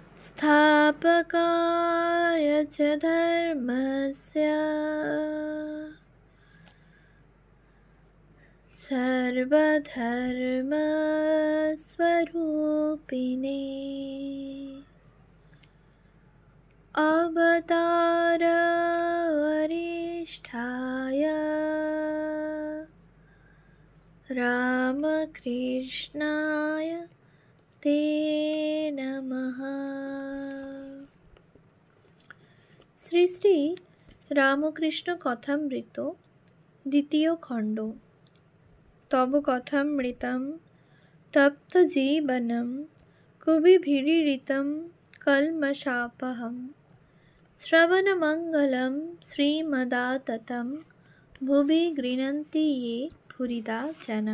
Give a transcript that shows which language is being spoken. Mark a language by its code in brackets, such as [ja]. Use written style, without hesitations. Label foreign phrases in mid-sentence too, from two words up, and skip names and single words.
[sa] संस्थापकाय च धर्मस्य सर्वधर्मस्वरूपिणे अवतारवरिष्ठाय रामकृष्णाय ते नमः। [bn] শ্রী শ্রী রামকৃষ্ণ কথামৃত দ্বিতীয় খণ্ড। [sa] তব কথামৃতম তপ্ত জীবনম কুবিভিড়িতম কলমশাপহম শ্রবণমঙ্গলম শ্রীমদাততম ভুবি গৃণন্তি ये ভুরিদা জনা।